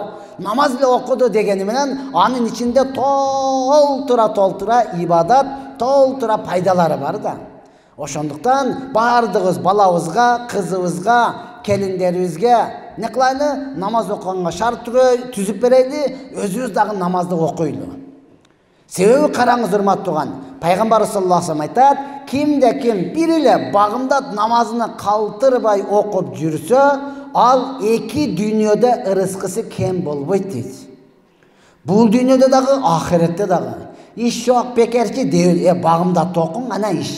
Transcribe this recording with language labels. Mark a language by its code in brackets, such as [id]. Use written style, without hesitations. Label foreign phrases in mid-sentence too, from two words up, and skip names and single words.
[ky] Намаз эле окуду дегени менен анын ичинде толтура ибадат, толтура пайдалары бар да. Ошондуктан бардыгыбыз балабызга, кызыбызга, келиндерибизге не кылайлы? Намаз окуганга шарт түзүп берейли, өзүбүз дагы намазды окуйлу. Себеби караңыз урматтууган, пайгамбар [ar] صلى الله عليه وسلم [ky] айтат, кимде-ким бир эле багымдат намазыны калтырбай окуп жүрсө, ал эки дүйнөдө ырыскысы кем болбойт дейт. Бул дүйнөдө дагы, ахиретте дагы. Иш жок, бекерчи дейбил, багымдат окуң, ана иш.